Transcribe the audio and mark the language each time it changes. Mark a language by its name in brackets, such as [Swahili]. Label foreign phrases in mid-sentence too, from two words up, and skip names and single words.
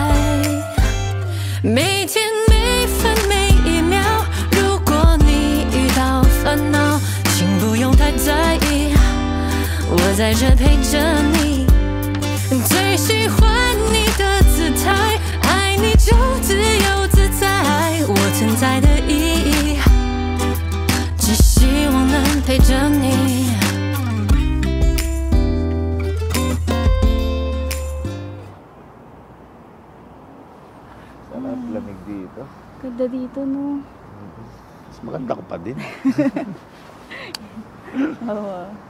[Chinese] 每天每分每一秒，如果你遇到烦恼，请不用太在意，我在这陪着你。最喜欢你的姿态，爱你就自由自在，我存在的意义，只希望能陪着你。 [Filipino] Sarap lamig dito. Ganda dito, no? Mas maganda ko pa din. Oo.